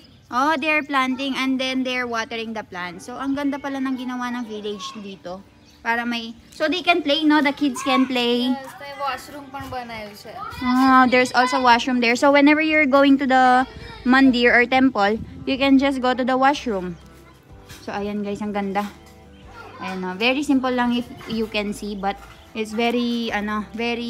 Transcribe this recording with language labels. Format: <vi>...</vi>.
<en>Oh, they're planting and then they're watering the plants.</en> <tl>So, ang ganda pala ng ginawa ng village dito. Para may...</tl> <en>So, they can play, no? The kids can play.</en> <tl>Yes, may washroom pang banayo siya.</tl> <en>Oh, there's also washroom there. So, whenever you're going to the mandir or temple, you can just go to the washroom.</en> <tl>So, ayan guys, ang ganda. Ayan, very simple lang</tl> <en>if you can see. But, it's very, very</en>